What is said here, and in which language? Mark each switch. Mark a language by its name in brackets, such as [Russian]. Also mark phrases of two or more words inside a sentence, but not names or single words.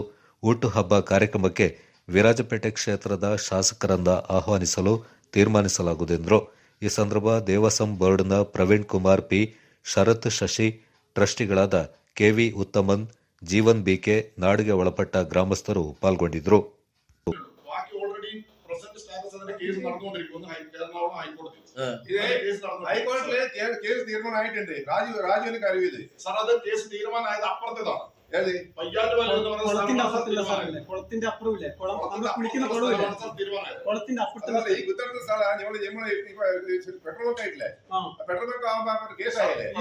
[Kannada] ಊಟ ಹಬ್ಬ ಕಾರ್ಯಕ್ರಮಕ್ಕೆ ವಿರಾಜಪೇಟೆ ಕ್ಷೇತ್ರದ ಶಾಸಕರನ್ನ ಆಹ್ವಾನಿಸಲು ತೀರ್ಮಾನಿಸಲಾಗುವುದೆಂದರು. ಈ ಸಂದರ್ಭ ದೇವಸಂ ಬೋರ್ಡ್ನ ಪ್ರವೀಣ್ ಕುಮಾರ್ ಪಿ, ಶರತ್ ಶಶಿ, ಟ್ರಸ್ಟಿಗಳಾದ ಕೆವಿ ಉತ್ತಮನ್, ಜೀವನ್ ಬಿಕೆ, ನಾಡಿಗೆ ಒಳಪಟ್ಟ ಗ್ರಾಮಸ್ಥರು ಪಾಲ್ಗೊಂಡಿದ್ದರು. [Malayalam] ഹൈക്കോടതിയിലെ കേസ് തീരുമാനം ആയിട്ടുണ്ട്. രാജുവിന് അറിയത് സാർ, അത് കേസ് തീരുമാനമായത് അപ്പുറത്തേതാണ്. കുളത്തിന്റെ അപ്പുറമില്ലേ, കുളത്തിന്റെ അപ്പുറത്തെ ഈ കുത്തടുത്ത സ്ഥലമാണ് പെട്രോൾ പമ്പ് ആയിട്ടില്ലേ, പെട്രോൾ പമ്പ് ആകുമ്പോ കേസായില്ലേ,